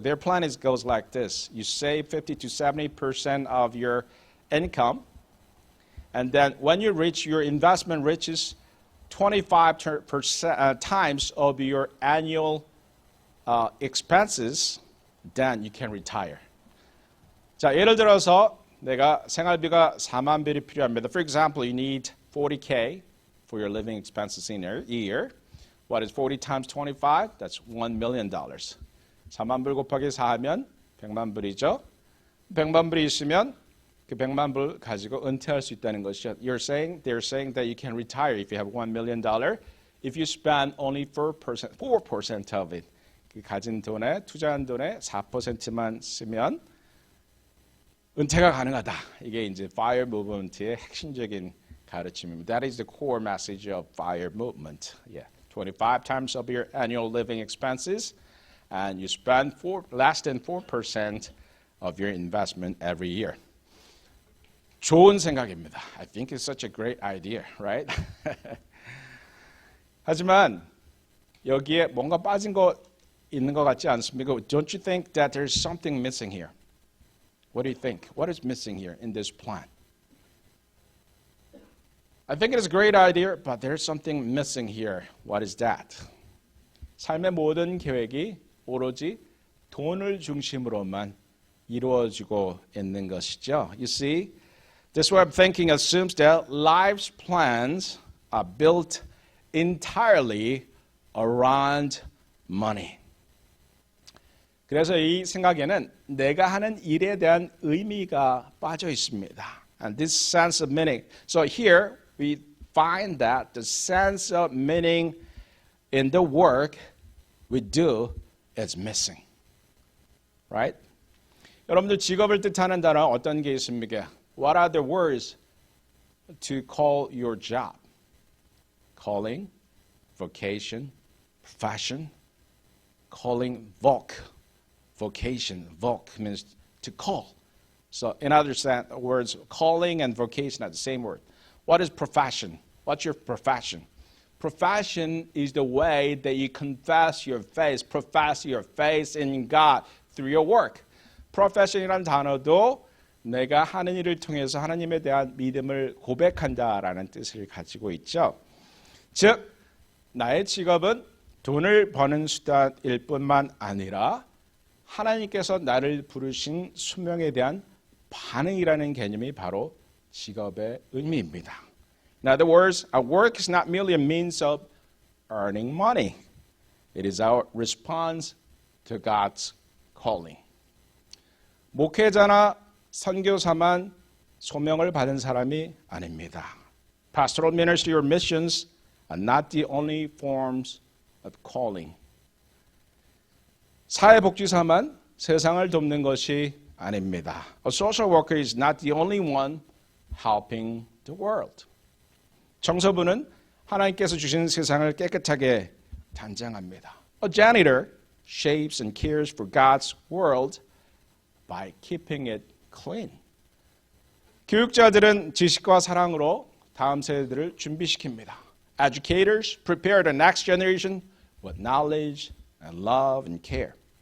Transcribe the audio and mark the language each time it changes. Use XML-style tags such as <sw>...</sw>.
<en>Their plan goes like this. You save 50 to 70% of your income. And then when you reach, your investment reaches 25% times of your annual expenses, then you can retire.</en> <ko>자, 예를 들어서 내가 생활비가 4만 불이 필요합니다.</ko> <en>For example, you need 40K for your living expenses in a year. What is 40 times 25? That's $1 million.</en> <ko>4만 불 곱하기 4하면 100만 불이죠. 100만 불이 있으면 그 100만 불 가지고 은퇴할 수 있다는 것이죠.</ko> <en>They're saying that you can retire if you have $1 million if you spend only 4% of it.</en> <ko>그 가진 돈에, 투자한 돈에 4%만 쓰면 은퇴가 가능하다. 이게 이제 FIRE movement의 핵심적인 가르침입니다.</ko> <en>That is the core message of FIRE movement. Yeah. 25 times of your annual living expenses and you spend less than 4% of your investment every year.</en> <ko>좋은 생각입니다.</ko> <en>I think it's such a great idea, right?</en> <ko>하지만 여기에 뭔가 빠진 거 있는 것 같지 않습니까?</ko> <en>Don't you think that there's something missing here? What do you think? What is missing here in this plan? I think it is a great idea, but there's something missing here. What is that?</en> <ko>삶의 모든 계획이 오로지 돈을 중심으로만 이루어지고 있는 것이죠.</ko> <en>You see, this way of thinking assumes that life's plans are built entirely around money.</en> <ko>그래서 이 생각에는 내가 하는 일에 대한 의미가 빠져 있습니다.</ko> <en>And this sense of meaning. So here we find that the sense of meaning in the work we do is missing. Right?</en> <ko>여러분들 직업을 뜻하는 단어 어떤 게 있습니까?</ko> <en>What are the words to call your job? Calling, vocation, profession, calling, vocation. Voc means to call. So in other words, calling and vocation are the same word. What is profession? What's your profession? Profession is the way that you profess your faith in God through your work.</en> <ko>profession이라는 단어도 내가 하는 일을 통해서 하나님에 대한 믿음을 고백한다라는 뜻을 가지고 있죠. 즉, 나의 직업은 돈을 버는 수단일 뿐만 아니라 하나님께서 나를 부르신 수명에 대한 반응이라는 개념이 바로 직업의 의미입니다.</ko> <en>In other words, our work is not merely a means of earning money. It is our response to God's calling.</en> <ko>목회자나 선교사만 소명을 받은 사람이 아닙니다.</ko> <en>Pastoral ministry or missions are not the only forms of calling.</en> <ko>사회복지사만 세상을 돕는 것이 아닙니다.</ko> <en>A social worker is not the only one helping the world.</en> <ko>청소부는 하나님께서 주신 세상을 깨끗하게 단장합니다.</ko> <en>A janitor shapes and cares for God's world by keeping it clean.</en> <ko>교육자들은 지식과 사랑으로 다음 세대들을 준비시킵니다.</ko> <en>Educators prepare the next generation with knowledge and love and care.</en>